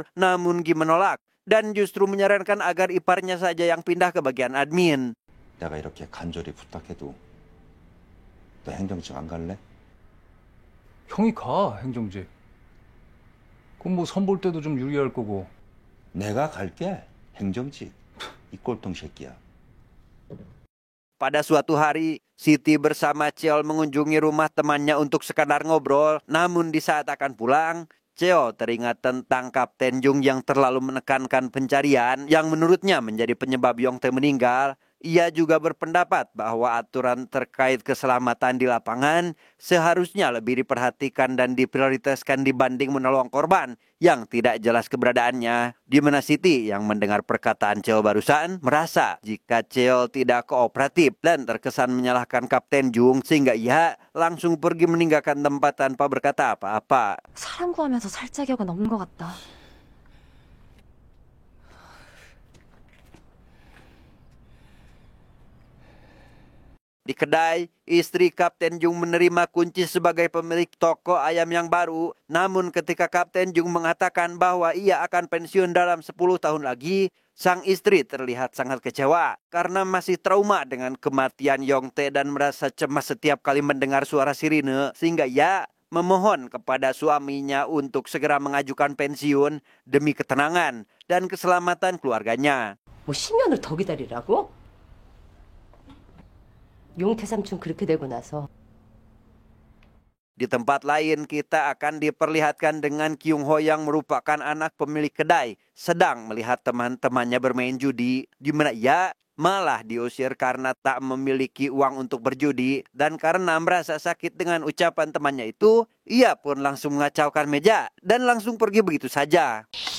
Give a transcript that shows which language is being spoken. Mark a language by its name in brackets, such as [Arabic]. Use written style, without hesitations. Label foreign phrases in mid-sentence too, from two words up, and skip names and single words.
[Indonesian] Namun Gi menolak dan justru menyarankan agar iparnya saja yang pindah ke bagian admin. [Korean] 내가 이렇게 간절히 부탁해도 너 행정직 안 갈래? 형이 가, 행정직. 그럼 뭐 선볼 때도 좀 유리할 거고. 내가 갈게. 행정직. 이 꼴통 새끼야. [Indonesian] Pada suatu hari, Siti bersama Cheol mengunjungi rumah temannya untuk sekadar ngobrol. Namun di saat akan pulang, Cheo teringat tentang Kapten Jung yang terlalu menekankan pencarian yang menurutnya menjadi penyebab Yongtae meninggal. Ia juga berpendapat bahwa aturan terkait keselamatan di lapangan seharusnya lebih diperhatikan dan diprioritaskan dibanding menolong korban yang tidak jelas keberadaannya. Di mana Siti yang mendengar perkataan Cheo barusan merasa jika Cheo tidak kooperatif dan terkesan menyalahkan Kapten Jung sehingga ia langsung pergi meninggalkan tempat tanpa berkata apa-apa. [Korean] 사람 구하면서 살짝이가 넘는 것 같다. [Indonesian] Di kedai, istri Kapten Jung menerima kunci sebagai pemilik toko ayam yang baru. Namun ketika Kapten Jung mengatakan bahwa ia akan pensiun dalam 10 tahun lagi, sang istri terlihat sangat kecewa karena masih trauma dengan kematian Yongtae dan merasa cemas setiap kali mendengar suara sirine, sehingga ia memohon kepada suaminya untuk segera mengajukan pensiun demi ketenangan dan keselamatan keluarganya. [Korean] 뭐 10년을 더 기다리라고? 용태 삼촌 그렇게 되고 나서 [Indonesian] Di tempat lain kita akan diperlihatkan dengan Kyung Ho yang merupakan anak pemilik kedai sedang melihat teman-temannya bermain judi, di mana ia malah diusir karena tak memiliki uang untuk berjudi, dan karena merasa sakit dengan ucapan temannya itu, ia pun langsung mengacaukan meja dan langsung pergi begitu saja.